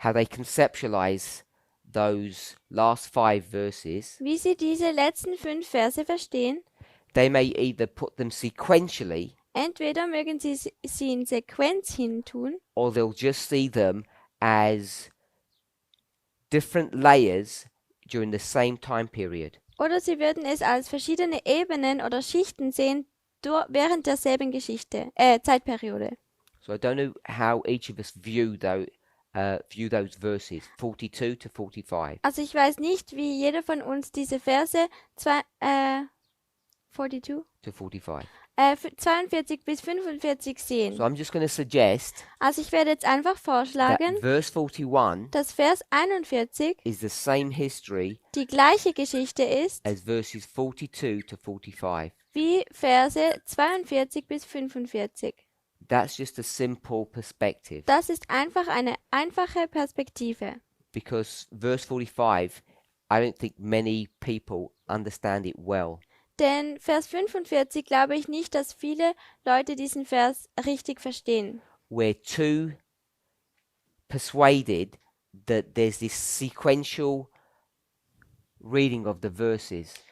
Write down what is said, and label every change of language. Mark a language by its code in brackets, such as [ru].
[en] how they conceptualize those last 5 verses. [de] wie sie diese letzten 5 Verse verstehen. [en] They may either put them sequentially, [de] Entweder mögen sie in Sequenz hintun, [en] or they'll just see them as different layers during the same time period. [de] oder sie würden es als verschiedene Ebenen oder Schichten sehen während derselben Zeitperiode. [en] So I don't know how each of us view those verses 42 to 45. [de] Also ich weiß nicht, wie jeder von uns diese Verse 42? [en] To 45. [de] 42 bis 45 sehen. [en] So I'm just going to suggest [de] Also ich werde jetzt einfach [en] that [de] vorschlagen, [en] verse 41 [de] dass Vers 41 [en] is the same history [de] die gleiche Geschichte ist [en] as verses 42 to 45. [de] wie Verse 42 bis 45. [en] That's just a simple perspective, [de] Das ist einfach eine einfache Perspektive. [en] because verse 45, I don't think many people understand it well. [de] Denn Vers 45 glaube ich nicht, dass viele Leute diesen Vers richtig verstehen. [en] We're too persuaded that there's this sequential reading of the verses.